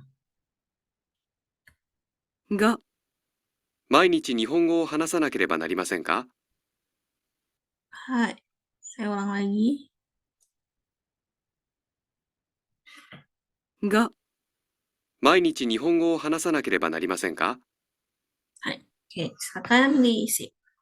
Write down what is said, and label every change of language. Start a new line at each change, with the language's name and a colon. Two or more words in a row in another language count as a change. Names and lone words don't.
Japanese: 5、毎日日本語を話さなければなりませんか？
Indonesian: Hai, saya ulang lagi.
Japanese: 5、毎日日本語を話さなければなりませんか？
Indonesian: Hai, oke, silakan diisi.